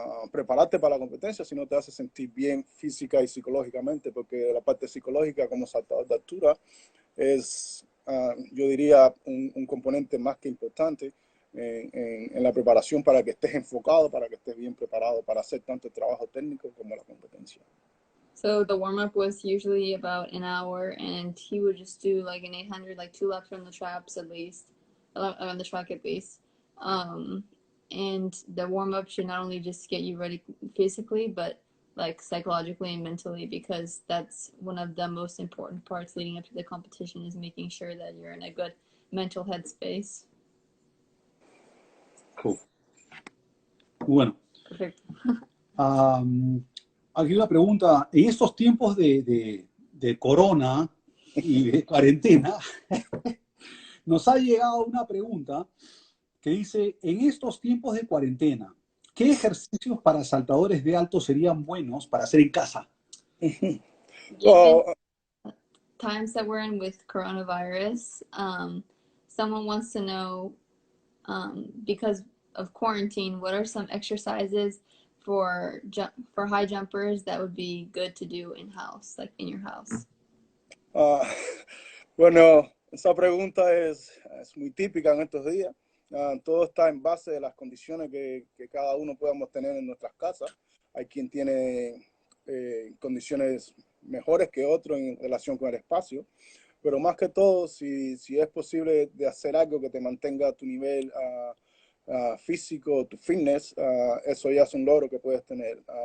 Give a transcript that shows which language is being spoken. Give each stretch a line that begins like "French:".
Spanish: prepararte para la competencia, sino te hace sentir bien física y psicológicamente, porque la parte psicológica como saltador de altura es, yo diría, un componente más que importante en la preparación para que estés enfocado, para que estés bien preparado para hacer tanto el trabajo técnico como la competencia.
English: So the warm-up was usually about an hour, and he would just do like an 800, like 2 laps on the traps at least, on the track at least. And the warm-up should not only just get you ready physically, but like psychologically and mentally, because that's one of the most important parts leading up to the competition, is making sure that you're in a good mental headspace. Cool.
Spanish: Bueno. Perfecto. Aquí una pregunta. En estos tiempos de corona y de cuarentena, nos ha llegado una pregunta que dice: en estos tiempos de cuarentena, ¿qué ejercicios para saltadores de alto serían buenos para hacer en casa?
English: Times that we're in with coronavirus, someone wants to know, because of quarantine, what are some exercises for high jumpers that would be good to do in-house, like in your house?
Spanish: Bueno, esa pregunta es muy típica en estos días. Todo está en base de las condiciones que cada uno podamos tener en nuestras casas. Hay quien tiene condiciones mejores que otros en relación con el espacio, pero más que todo, si es posible de hacer algo que te mantenga a tu nivel físico, tu fitness, eso ya es un logro que puedes tener.